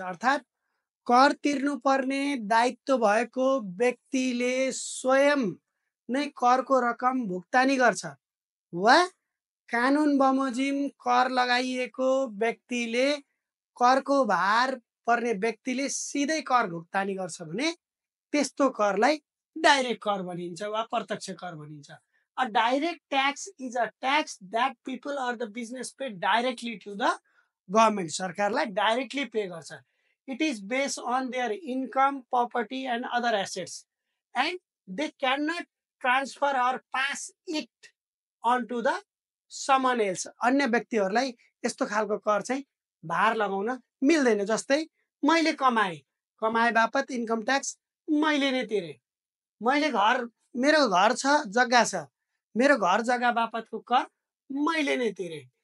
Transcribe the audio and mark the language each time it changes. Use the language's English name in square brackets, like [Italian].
[Nepali] अर्थात् कर तिर्नुपर्ने दायित्व भएको व्यक्तिले स्वयं नै करको रकम भुक्तानी गर्छ वा कानुन बमोजिम कर लगाइएको व्यक्तिले करको भार पर्ने व्यक्तिले सिधै कर भुक्तानी गर्छ भने त्यस्तो करलाई डाइरेक्ट कर भनिन्छ वा प्रत्यक्ष कर भनिन्छ। [English] A direct tax is a tax that people or the business pay directly to the government. [Nepali] सरकारलाई डाइरेक्टली पे गर्छ। [English] It is based on their income, property and other assets and they cannot transfer or pass it on to the someone else. [Nepali] अन्य व्यक्तिहरूलाई यस्तो खालको कर चाहिँ भार लगाउन मिल्दैन। जस्तै मैले कमाए बापत इन्कम ट्याक्स मैले नै तिरे। मेरो घर छ, जग्गा छ, मेरो घर जग्गा बापतको कर मैले नै तिरे।